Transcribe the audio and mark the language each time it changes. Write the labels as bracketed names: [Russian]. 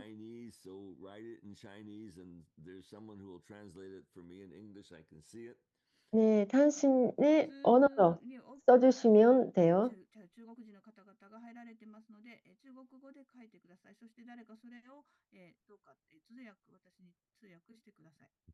[English] Chinese, so write it in Chinese, and there's someone who will translate it for me in English. I can see it. [Korean] 네, 당신의 언어로 써주시면 돼요. [Japanese] 中国人の方々が入られてますので、中国語で書いてください。そして誰かそれを、どうか、私に通訳してください。